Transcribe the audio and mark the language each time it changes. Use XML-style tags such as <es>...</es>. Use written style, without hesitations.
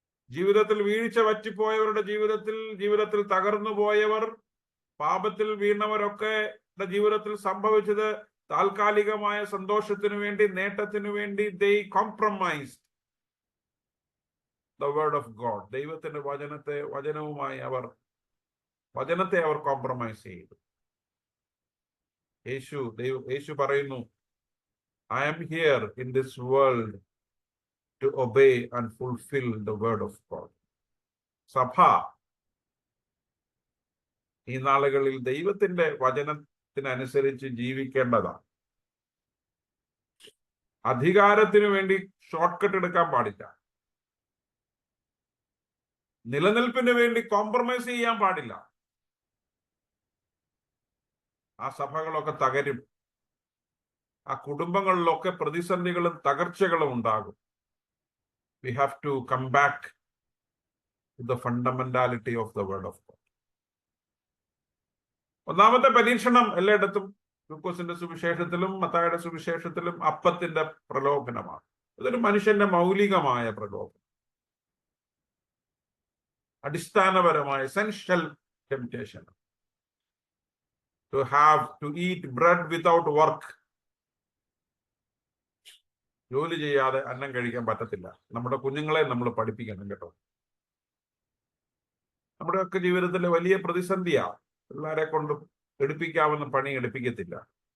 <ml>ജീവിതത്തിൽ വീഴ്ച വറ്റിപ്പോയവരുടെ ജീവിതത്തിൽ തകർന്നു പോയവർ, പാപത്തിൽ വീണവരൊക്കെ ജീവിതത്തിൽ സംഭവിച്ചത് താൽക്കാലികമായ സന്തോഷത്തിനു വേണ്ടി, നേട്ടത്തിനു വേണ്ടി</ml> <en>they compromised the word of God.</en> <ml>ദൈവത്തിന്റെ വചനവുമായി വചനത്തെ അവർ കോംപ്രമൈസ് ചെയ്തു. യേശു പറയുന്നു,</ml> <en>I am here in this world to obey and fulfill the word of God.</en> <ml>സഭ ഈ നാളുകളിൽ ദൈവത്തിന്റെ വചനത്തിനനുസരിച്ച് ജീവിക്കേണ്ടതാണ്. അധികാരത്തിനു വേണ്ടി ഷോർട്ട് കട്ട് എടുക്കാൻ പാടില്ല. നിലനിൽപ്പിന് വേണ്ടി കോംപ്രമൈസ് ചെയ്യാൻ പാടില്ല. ആ സഭകളൊക്കെ തകരും. ആ കുടുംബങ്ങളിലൊക്കെ പ്രതിസന്ധികളും തകർച്ചകളും ഉണ്ടാകും.</ml> <en>We have to come back to the fundamentality of the word of God.</en> <ml>ഒന്നാമത്തെ പരീക്ഷണം എല്ലായിടത്തും, ലൂക്കോസിന്റെ സുവിശേഷത്തിലും മത്തായിയുടെ സുവിശേഷത്തിലും അപ്പത്തിന്റെ പ്രലോഭനമാണ്. ഇതൊരു മനുഷ്യന്റെ മൗലികമായ പ്രലോഭനം, അടിസ്ഥാനപരമായ</ml> <en>essential temptation to eat bread without work.</en> <ml>ജോലി ചെയ്യാതെ അന്നം കഴിക്കാൻ പറ്റത്തില്ല. നമ്മുടെ കുഞ്ഞുങ്ങളെ നമ്മൾ പഠിപ്പിക്കണം കേട്ടോ. നമ്മുടെയൊക്കെ ജീവിതത്തിലെ വലിയ പ്രതിസന്ധിയാ, പിള്ളേരെ കൊണ്ട് എടുപ്പിക്കാവുന്ന പണി എടുപ്പിക്കത്തില്ല.</ml>